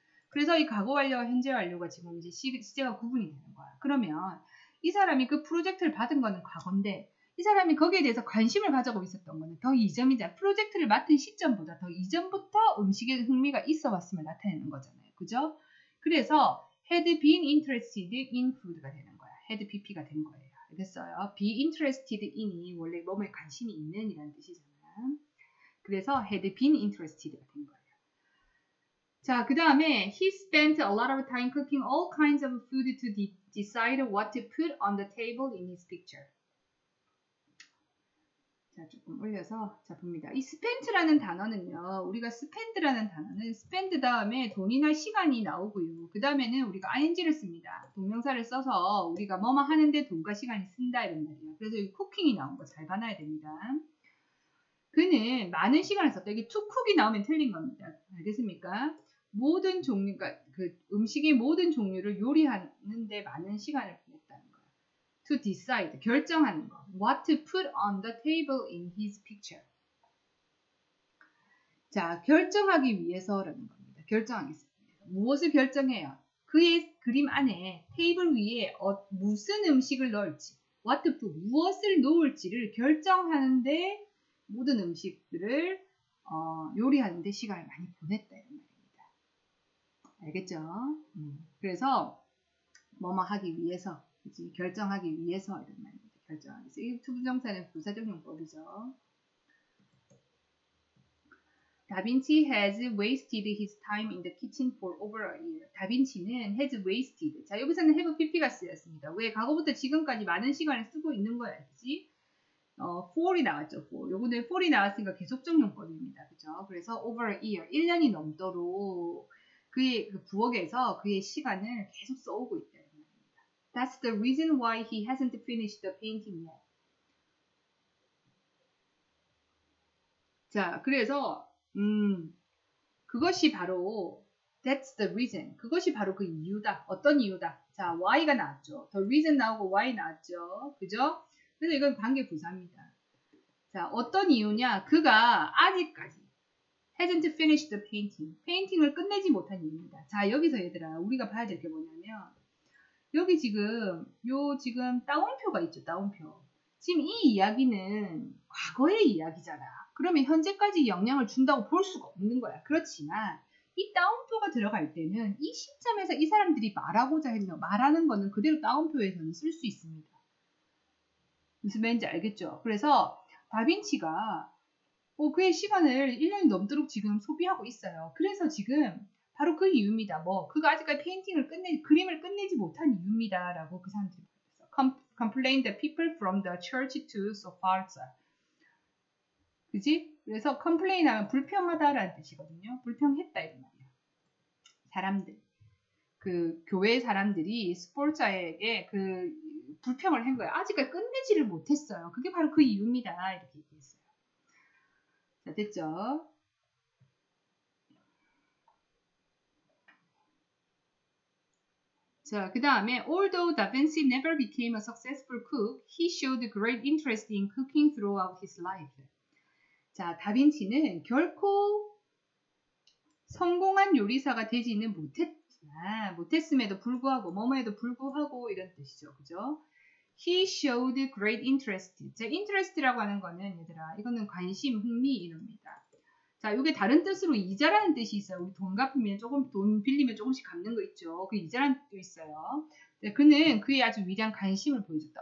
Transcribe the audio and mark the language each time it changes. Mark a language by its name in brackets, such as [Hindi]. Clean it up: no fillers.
[Korean] 그래서 이 과거 완료와 현재 완료가 지금 이제 시제가 구분이 되는 거야. 그러면 이 사람이 그 프로젝트를 받은 거는 과거인데 이 사람이 거기에 대해서 관심을 가지고 있었던 거는 더 이전이자 프로젝트를 맡은 시점보다 더 이전부터 음식에 흥미가 있어 왔음을 나타내는 거잖아요. 그죠? [English] 그래서 had been interested in food가 되는 거야. [Korean] had pp가 된 거예요. 알겠어요? be interested in이 원래 뭐뭐에 관심이 있는 이라는 뜻이잖아요. 그래서 [English] had been interested [Korean] 가 된 거예요. [English] 자, [Korean] 그 다음에 [English] he spent a lot of time cooking all kinds of food to decide what to put on the table in his picture. [Korean] 자, 조금 올려서 자 봅니다. 이 spent라는 단어는요. 우리가 spend라는 단어는 spend 다음에 돈이나 시간이 나오고요. 그 다음에는 우리가 ing를 씁니다. 동명사를 써서 우리가 뭐뭐 하는데 돈과 시간이 쓴다 이런 말이에요. 그래서 여기 cooking이 나온 거 잘 봐놔야 됩니다. 그는 많은 시간을 썼다. 이게 to cook이 나오면 틀린 겁니다. 알겠습니까? 모든 종류, 그러니까 그 음식의 모든 종류를 요리하는데 많은 시간을 보냈다는 거예요. [English] To decide, [Korean] 결정하는 거. [English] What to put on the table in his picture. [Korean] 자, 결정하기 위해서라는 겁니다. 결정하겠습니다. 무엇을 결정해요? 그의 그림 안에 테이블 위에 무슨 음식을 넣을지, [English] what to put, [Korean] 무엇을 놓을지를 결정하는데 모든 음식들을 요리하는데 시간을 많이 보냈다 이런 말입니다. 알겠죠? 그래서 뭐뭐 하기 위해서, 그치? 결정하기 위해서 이런 말입니다. 결정하기 위해서. 이 투부정사는 부사적 용법이죠. [English] 다빈치 has wasted his time in the kitchen for over a year. [Korean] 다빈치는 [English] has wasted. [Korean] 자, 여기서는 have pp가 쓰였습니다. 왜? 과거부터 지금까지 많은 시간을 쓰고 있는 거야, 그치? for이 나왔죠, for. 요거는 for이 나왔으니까 계속적 용법입니다. 그죠? 그래서 [English] over a year, [Korean] 1년이 넘도록 그의 그 부엌에서 그의 시간을 계속 써오고 있다. [English] That's the reason why he hasn't finished the painting yet. [Korean] 자, 그래서 그것이 바로 [English] that's the reason. [Korean] 그것이 바로 그 이유다. 어떤 이유다. 자, why가 나왔죠. the reason 나오고 why 나왔죠. 그죠? 그래서 이건 관계 부사입니다. 자, 어떤 이유냐? [English] 그가 아직까지 hasn't finished the painting. [Korean] 페인팅을 끝내지 못한 이유입니다. 자, 여기서 얘들아, 우리가 봐야 될 게 뭐냐면 여기 지금 따옴표가 있죠. 따옴표. 지금 이 이야기는 과거의 이야기잖아. 그러면 현재까지 영향을 준다고 볼 수가 없는 거야. 그렇지만 이 따옴표가 들어갈 때는 이 시점에서 이 사람들이 말하고자 했는 말하는 거는 그대로 따옴표에서는 쓸 수 있습니다. 무슨 말인지 알겠죠? 그래서 다빈치가 그의 시간을 1년이 넘도록 지금 소비하고 있어요. 그래서 지금 바로 그 이유입니다. 그가 아직까지 그림을 끝내지 못한 이유입니다. 라고 그 사람들이 말했어. [English] Complain the people from the church to so far. [Korean] 그지? 그래서 complain 하면 불평하다라는 뜻이거든요. 불평했다 이런 말이에요. 사람들. 그 교회 사람들이 스포르자에게 그 불평을 한 거예요. 아직까지 끝내지를 못했어요. 그게 바로 그 이유입니다. 이렇게 얘기했어요. 자, 됐죠? [English] 자, [Korean] 그 다음에 [English] although Da Vinci never became a successful cook, he showed great interest in cooking throughout his life. [Korean] 자, 다빈치는 결코 성공한 요리사가 되지는 못했음에도 불구하고 뭐뭐에도 불구하고 이런 뜻이죠. 그죠? [English] He showed great interest. [Korean] 자, interest라고 하는 거는 얘들아, 이거는 관심, 흥미 이럽니다. 자, 이게 다른 뜻으로 이자라는 뜻이 있어요. 우리 돈 갚으면 돈 빌리면 조금씩 갚는 거 있죠. 그 이자라는 뜻도 있어요. 네, 그는 그의 아주 위대한 관심을 보여줬다.